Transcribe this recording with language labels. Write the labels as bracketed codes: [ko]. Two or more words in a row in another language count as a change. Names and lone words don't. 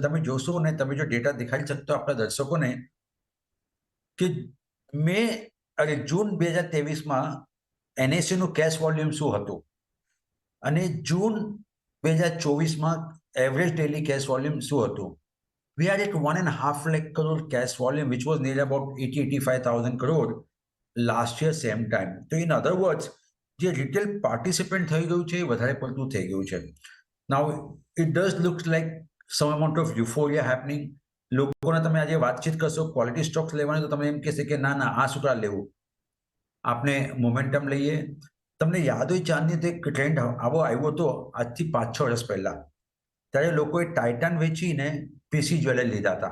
[gu] તમે જોશો ને તમે જો ડેટા દેખાડી શકતો આપણા દર્શકોને કે જૂન 2023માં NSEનું [en] cash volume [gu] શું હતું અને જૂન 2024માં [en] average daily cash volume [gu] શું હતું. [en] We are at 1.5 lakh crore cash volume, which was near about 80,000-85,000 crore last year same time. So in other words, [gu] જે [en] retail participant [gu] થઈ ગયું છે એ વધારે પડતું થઈ ગયું છે. [en] Now it does look like some amount of euphoria happening. [gu] લોકોને તમે આજે વાતચીત કરશો [en] quality stocks [gu] લેવાની તો તમે એમ કહેશે કે ના આ શું લેવું, આપણે મોમેન્ટમ લઈએ. તમને યાદ હોય ચાંદની તો એક ટ્રેન્ડ આવો આવ્યો હતો આજથી 5-6 વર્ષ પહેલા. ત્યારે લોકોએ ટાઇટન વેચીને પીસી જ્વેલરી લીધા હતા.